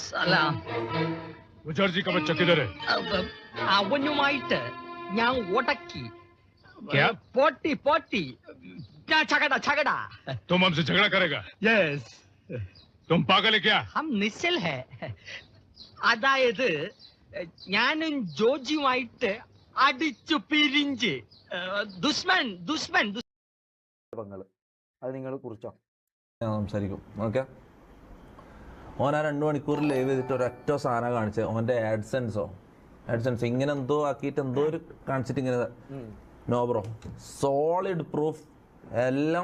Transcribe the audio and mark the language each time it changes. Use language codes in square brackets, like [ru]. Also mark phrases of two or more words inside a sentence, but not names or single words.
[ml] സലാം. [hi] गुजर का बच्चा किधर है? [ml] അവനുമായിട്ട് ഞാൻ ഉടക്കി. [hi] क्या? [ml] പോട്ടി പോട്ടി. [hi] झगड़ा. तुम हमसे झगड़ा करेगा? [en] Yes. [hi] तुम पागल है क्या? हम निश्चल है. [ml] അതായത് ഞാനും ജോജിയുമായിട്ട് അടിച്ചു പിരിഞ്ച്. ദുഷ്മൻ. അത് നിങ്ങൾ കുറിച്ചോ? ഞാൻ സംസാരിക്കും. ഓക്കെ, ഓൻ ആ 2 മണിക്കൂർ ലൈവ് ചെയ്തിട്ട് ഒരൊറ്റ സാധനം കാണിച്ചത് ഓൻ്റെ ആഡ്സെൻസ് ഇങ്ങനെ എന്തോ ആക്കിയിട്ട് എന്തോ ഒരു കാണിച്ചിട്ട് ഇങ്ങനെ [en] no bro, solid proof [ml] എല്ലാം.